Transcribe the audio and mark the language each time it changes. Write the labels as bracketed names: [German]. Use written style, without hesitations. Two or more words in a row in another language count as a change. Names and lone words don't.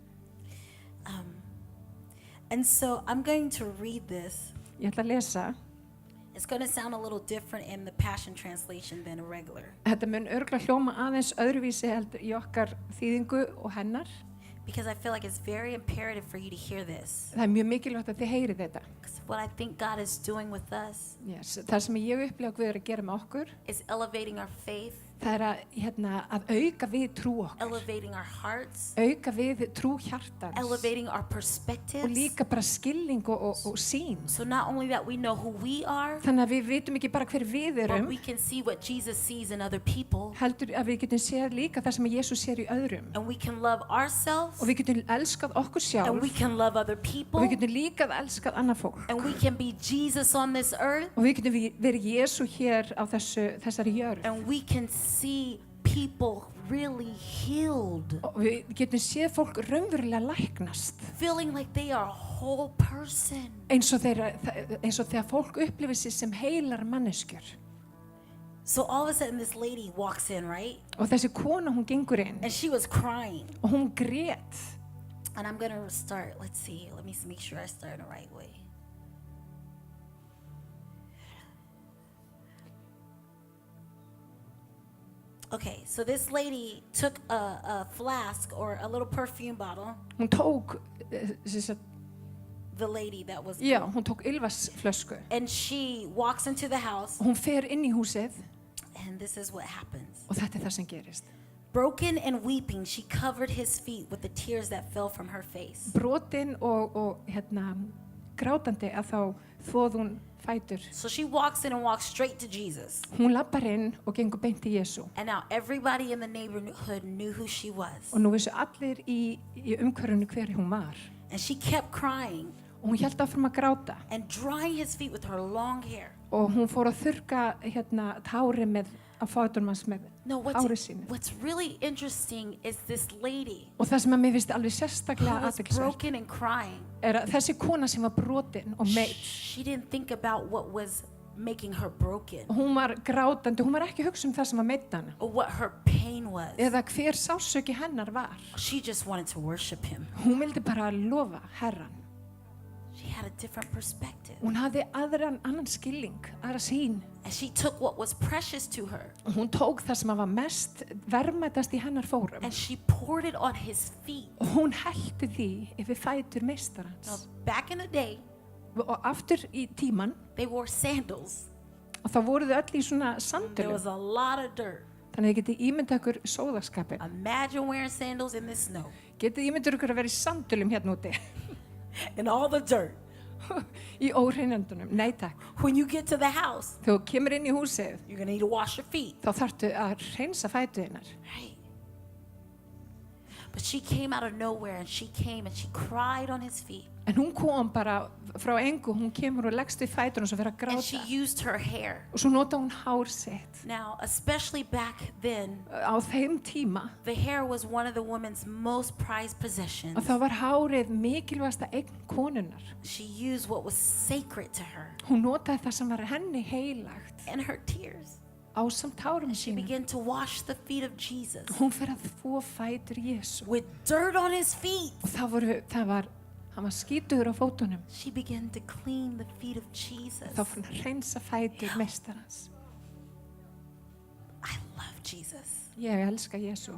[English] And so I'm going to read this. [Icelandic] Ég ætla að lesa. [English] It's going to sound a little different in the Passion Translation than a regular. [Icelandic] Þetta mun örugglega hljóma aðeins öðruvísi heldur í okkar þýðingu og hennar. [English] Because I feel like it's very imperative for you to hear this. [Icelandic] Það er mjög mikilvægt að þið heyrið þetta. [English] Because what I think God is doing with us. Yes, [Icelandic] það sem ég upplifa Guð að gera með okkur. [English] Is elevating our faith. [Icelandic] Það er að auka við trú okkar. [English] Elevating our hearts. [Icelandic] Auka við trú hjartans. [English] Elevating our perspectives. [Icelandic] Og líka bara skilning og sýn. [English] So not only that we know who we are. [Icelandic] Þannig að við vitum ekki bara hver við erum. [English] But we can see what Jesus sees in other people. [Icelandic] Heldur að við getum séð líka það sem Jesús sér í öðrum. [English] And we can love ourselves. [Icelandic] Og við getum elskað okkur sjálf. [English] And we can love other people. [Icelandic] Og við getum líka elskað annað fólk. [English] And we can be Jesus on this earth. [Icelandic] Og við getum verið Jesú hér á þessari jörð. [English] And we can see people really healed. [Icelandic] Og við getum séð fólk raunverulega læknast. [English] Feeling like they are a whole person. [Icelandic] Eins og þegar fólk upplifir sig sem heilar manneskjur. [English] So all of a sudden this lady walks in, right? [Icelandic] Og þessi kona hún gengur inn. [English] And she was crying. [Icelandic] Og hún grét. [English] And I'm going to start, let's see, let me make sure I start in the right way. Okay, so this lady took a flask or a little perfume bottle. [Icelandic] Hún tók [English] the lady that was. [Icelandic] Já, hún tók ylvatnsflösku. [English] And she walks into the house. [Icelandic] Hún fer inn í húsið. [English] And this is what happens. [Icelandic] Og þetta er það sem gerist. [English] Broken and weeping, she covered his feet with the tears that fell from her face. [Icelandic] Brotin og grátandi að þá þvoði hún fætur. [English] So she walks in and walks straight to Jesus. [Icelandic] Hún lappar inn og gengur beint til Jesú. [English] And now everybody in the neighborhood knew who she was. [Icelandic] Og nú vissu allir í umhverfinu hver hún var. [English] And she kept crying. [Icelandic] Og hún hélt áfram að gráta. [English] And drying his feet with her long hair. [Icelandic] Og hún fór að þurrka tári með á fætunum hans með hári sínu. [English] What's really interesting is this lady. [Icelandic] Og það sem að mér finnst alveg sérstaklega athyglisvert. [English] Broken and crying. [Icelandic] Er að þessi kona sem var brotin og meidd. [English] She didn't think about what was making her broken. [Icelandic] Hún var grátandi, hún var ekki að hugsa það sem að meiddi hana. [English] Or what her pain was. [Icelandic] Eða hver sársauki hennar var. [English] She just wanted to worship him. [Icelandic] Hún vildi bara lofa Herran. [English] She had a different perspective. [Icelandic] Hún hafði annan skilning, aðra sýn. [English] And she took what was precious to her. [Icelandic] Og hún tók það sem var mest verðmætast í hennar fórum. [English] And she poured it on his feet. [Icelandic] Og hún hellti því yfir fætur meistarans. [English] Now, back in the day, [Icelandic] og aftur í tíman, [English] they wore sandals. [Icelandic] Og þá voru þau öll í svona sandölum. [English] There was a lot of dirt. [Icelandic] Þannig að þið getið ímyndað ykkur sóðaskapin. [English] Imagine wearing sandals in the snow. [Icelandic] Getið ímyndað ykkur að vera í sandölum hérna úti. [English] And all the dirt. [Icelandic] Í óhreinindunum. Nei takk. [English] When you get to the house, [Icelandic] þegar þú kemur inn í húsið, [English] you're going to need to wash your feet. [Icelandic] Þá þarftu að hreinsa fæturnar. [English] Right. But she came out of nowhere and she came and she cried on his feet. [Icelandic] En hún kom bara frá engu, hún kemur og leggst við fæturnar og svo fyrir að gráta. [English] And she used her hair. [Icelandic] Og svo nota hún hár sitt. [English] Now, especially back then, [Icelandic] á þeim tíma, [English] the hair was one of the woman's most prized possessions. [Icelandic] Og þá var hárið mikilvægasta eign konunnar. [English] She used what was sacred to her. [Icelandic] Hún notaði það sem var henni heilagt. [English] And her tears. [Icelandic] Ásamt tárum [English] She [Icelandic] sínum. [English] began to wash the feet of Jesus. [Icelandic] Hún fer að þvo fætur Jesú. [English] With dirt on his feet. [Icelandic] Og hann var skítugur á fótunum. [English] She began to clean the feet of Jesus. [Icelandic] Þá fór hann að hreinsa fætur meistarans. [English] I love Jesus. [Icelandic] Ég elska Jesú.